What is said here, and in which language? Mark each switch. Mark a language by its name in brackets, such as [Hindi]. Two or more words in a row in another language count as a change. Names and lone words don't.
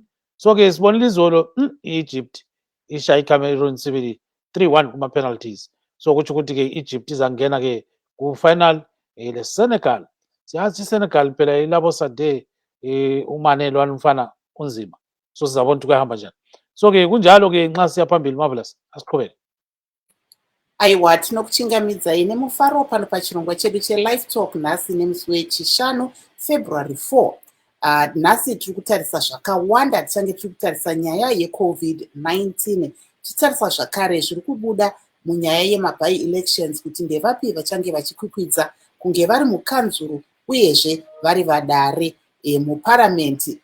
[North Ndebele] So-ke sibonile izolo i-Egypt ishaya iCameroon sibili 3-1 kuma-penalties. So kutsho ukuthi-ke i-Egypt izangena-ke ku-final le-Senegal. Siyazi iSenegal phela ilabo sade umane lwana umfana unzima. So sizabona ukuthi kuyahamba njani. So-ke kunjalo-ke nxa siya phambili Marvellous, asiqhubeke. [Shona] Aiwa, tinokuchingamidza ine mufaro pano pachirongwa chedu cheLivetalk nhasi nemusi wechishanu February 4. Nhasi tiri kutarisa zvakawanda, tichange tiri kutarisa nyaya yeCovid-19. Titarisa zvakare zviri kubuda munyaya yemaby-elections kuti ndevapi vachange vachikwikwidza kunge vari mukanzuru uyezve vari vadare muparamenti.